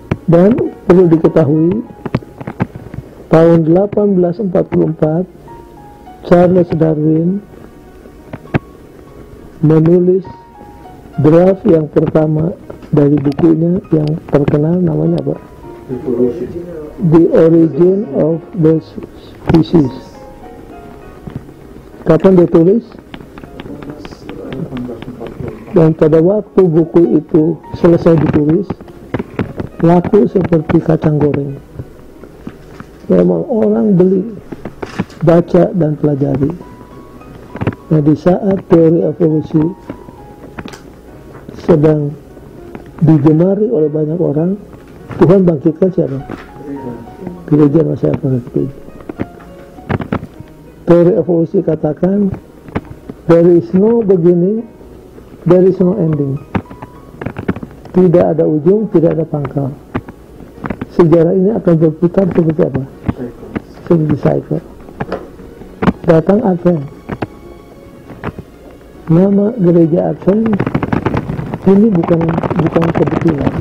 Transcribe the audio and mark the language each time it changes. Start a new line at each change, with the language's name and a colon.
Indonesian: Dan perlu diketahui, tahun 1844 Charles Darwin menulis draft yang pertama dari bukunya yang terkenal, namanya apa?
English: The Origin of the Species.
Indonesian: Kapan dia tulis? Dan pada waktu buku itu selesai ditulis, laku seperti kacang goreng. Memang orang beli, baca dan pelajari. Nah, di saat teori evolusi sedang digemari oleh banyak orang, Tuhan bangkitkan siapa? Gereja Masa Advent ke-7. Teori evolusi katakan,
English: there is no beginning, there is no ending.
Indonesian: Tidak ada ujung, tidak ada pangkal. Sejarah ini akan berputar seperti apa? Seperti cycle. Datang Advent. Nama Gereja Advent ini bukan kebetulan.